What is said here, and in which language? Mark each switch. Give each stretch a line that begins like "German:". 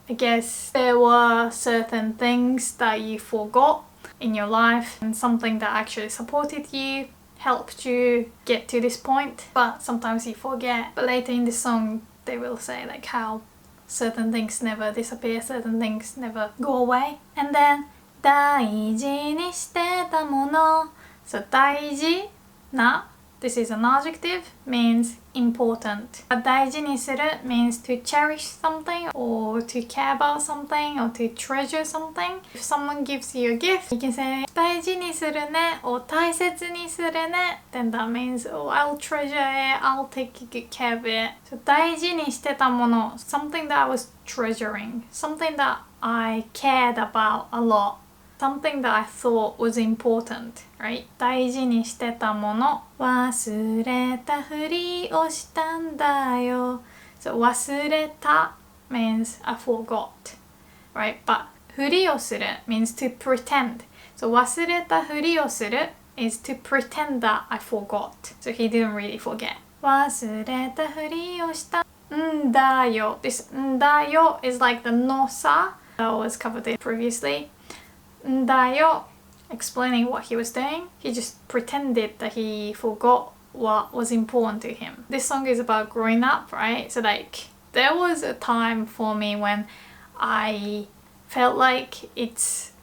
English: I guess there were certain things that you forgot in your life and something that actually supported you, helped you get to this point, but sometimes you forget. But later in the song they will say like how certain things never disappear, certain things never go away.
Japanese: And then 大事にしてたもの.
English: So 大事な, this is an adjective, means important. 大事にする means to cherish something or to care about something or to treasure something. If someone gives you a gift, you can say
Japanese: 大事にするね
English: or
Japanese: 大切にするね.
English: Then that means, I'll treasure it, I'll take good care of it. So
Japanese: 大事にしてたもの,
English: something that I was treasuring, something that I cared about a lot. Something that I thought was important, right?
Japanese: 大事にしてたもの忘れたふりをしたんだよ.
English: So 忘れた means I forgot, right? But ふりをする means to pretend. So
Japanese: 忘れたふりをする
English: is to pretend that I forgot. So he didn't really forget.
Japanese: 忘れたふりをしたんだよ.
English: This んだよ is like the のさ that was covered previously. んだよ explaining what he was doing. He just pretended that he forgot what was important to him. This song is about growing up, right? So like there was a time for me when I felt like it's